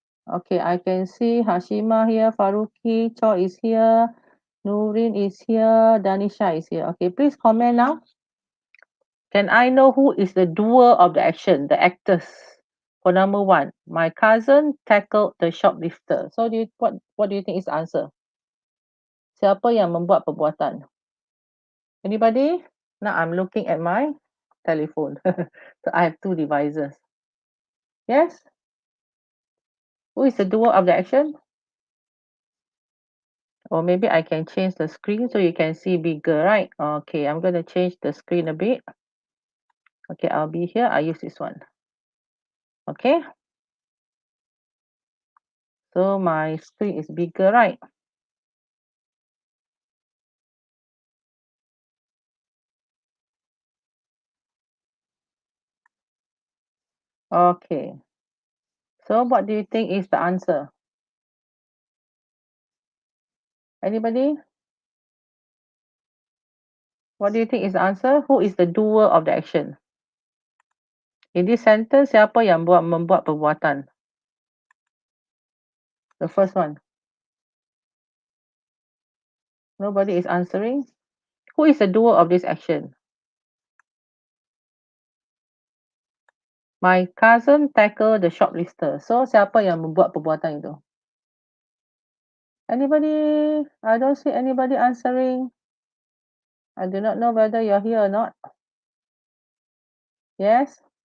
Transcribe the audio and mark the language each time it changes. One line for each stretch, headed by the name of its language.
English: Okay, I can see Hashima here, Faruqi, Cho is here, Nurin is here, Danisha is here. Okay, please comment now. Can I know who is the doer of the action, the actors? For number 1, my cousin tackled the shoplifter. So what do you think is the answer?
Malay: Siapa yang membuat perbuatan?
English: Anybody? Now I'm looking at my telephone. So I have 2 devices. Yes? Who is the doer of the action? Or maybe I can change the screen so you can see bigger, right? Okay, I'm going to change the screen a bit. Okay, I'll be here. I use this one. Okay. So my screen is bigger, right? Okay. So what do you think is the answer? Anybody? What do you think is the answer? Who is the doer of the action? In this sentence,
Malay: siapa yang membuat perbuatan?
English: The first one. Nobody is answering. Who is the doer of this action? My cousin tackled the shoplifter.
Malay: So, siapa yang membuat perbuatan itu?
English: Anybody? I don't see anybody answering. I do not know whether you're here or not. Yes?